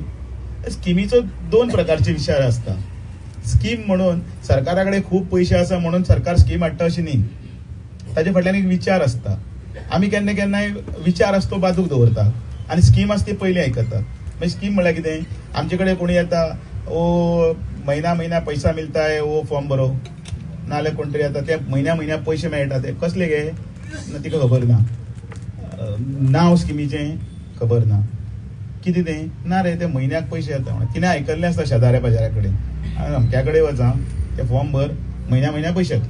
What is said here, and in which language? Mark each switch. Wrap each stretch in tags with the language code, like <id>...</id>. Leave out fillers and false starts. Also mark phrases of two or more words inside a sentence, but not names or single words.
<kok>स्किमीचो 2 प्रकारचे विचार आसता. स्कीम म्हणून सरकारा कडेन खूब पयशे आसा म्हणून सरकार स्कीम हाडटा अशी न्ही, ताचे फाटल्यान एक विचार आसता. आमी केन्ना केन्नाय विचार आसता तो बाजूक दवरता आणि स्कीम आसता ती पयलीं आयकतात. मागीर स्कीम म्हळ्यार कितें, आमचे कडेन कोणी येता,</kok> <hi>ओ महिना पैसा मिलता है, ओ फॉर्म भरो,</hi> <kok>नाल्यार कोण तरी येता ते म्हयन्या पयशे मेळटा, ते कसले गे तिका खबर ना, नांव स्किमीचें खबर ना, कितें तें ना रे, ते म्हयन्याक पयशे येता म्हणून तिणें आयकल्लें आसता शेजाऱ्या पाजाऱ्या कडेन, अमक्या कडेन वचा ते फॉर्म भर, म्हयन्या पयशे येतले.</kok>